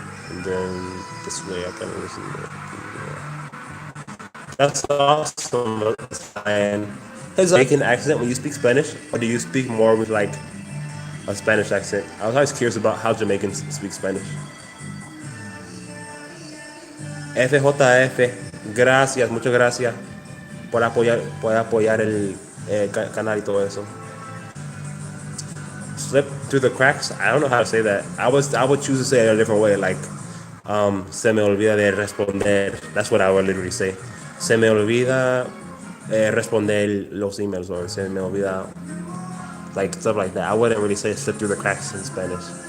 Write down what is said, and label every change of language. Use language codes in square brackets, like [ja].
[en] And then this way I can listen to it. Yeah. That's awesome. And does Jamaican accent when you speak Spanish, or do you speak more with like a Spanish accent? I was always curious about how Jamaicans speak Spanish. [es] FJF, gracias, muchas gracias por apoyar el canal y todo eso. [en] Slip through the cracks. I don't know how to say that. I would choose to say it a different way, like [es] se me olvida de responder. [en] That's what I would literally say. [es] Se me olvida responder los emails, [en] or [es] se me olvida, [en] like stuff like that. I wouldn't really say slip through the cracks in Spanish.